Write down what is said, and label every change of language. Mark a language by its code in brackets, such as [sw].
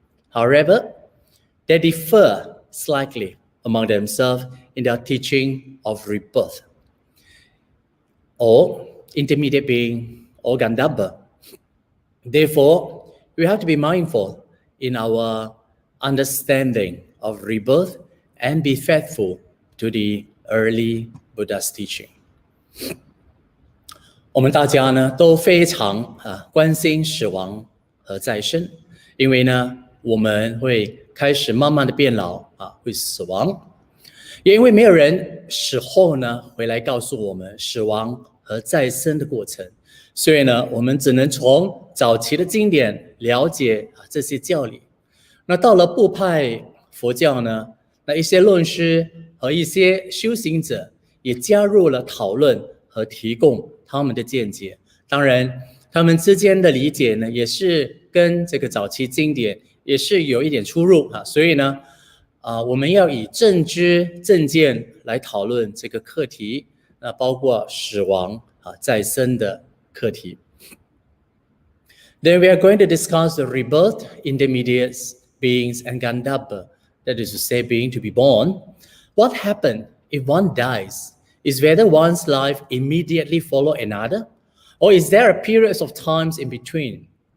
[en] However, they differ slightly among themselves in their teaching of rebirth, or intermediate being, or Gandhabba. Therefore, we have to be mindful in our understanding of rebirth and be faithful to the early Buddha's teaching. [zh] 我们大家呢都非常关心死亡和再生，因为呢我们会开始慢慢的变老会死亡，也因为没有人死后呢回来告诉我们死亡和再生的过程，所以呢我们只能从早期的经典了解这些教理。那到了部派佛教呢，那一些论师和一些修行者也加入了讨论和提供他们的见解。当然他们之间的理解呢也是跟这个早期经典也是有一点出入所以呢我们要以正知正见来讨论这个课题，那包括死亡再生的课题。 [en] Then we are going to discuss the rebirth, intermediate beings, and Gandhabba, that is to say, being to be born. What happens if one dies? Is whether one's life immediately follow another, or is there a period of times in between?